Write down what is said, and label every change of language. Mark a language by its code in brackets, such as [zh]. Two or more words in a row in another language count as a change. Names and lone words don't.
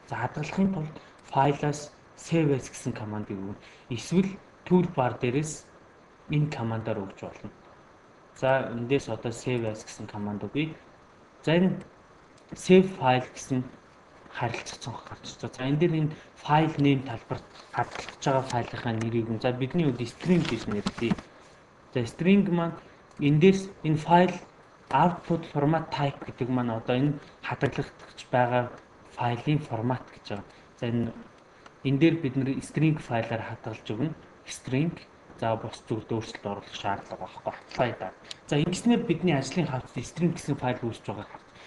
[mn] За, хадгалахын тулд файлаас [en] save as [mn] гэсэн командыг өгнө. Эсвэл toolbar дээрээс энэ командаар өгч болно. За, эндээс одоо [en] save as [mn] гэсэн команд өгье. За, энэ [en] save file [mn] гэсэн харилцах цонх гарч ирж байгаа. За, энэ дээр энэ [en] file name [mn] талбарт хадгалж байгаа файлынхаа нэрийг нь, за, бидний хувьд string гэж нэрлэе. За, string маань эндээс энэ [en] file output format type [mn] гэдэг маань одоо энэ хадгалагдаж байгаа файлын формат гэж байгаа. За, энэ, энэ дээр бид нэр string файлаар хадгалж өгнө. String. За, бус зүйлд өөрчлөлт оруулах шаардлага байхгүй. Apply даа. За, ингэснээр бидний ажлын хавцад string гэсэн файл үүсэж байгааг харж.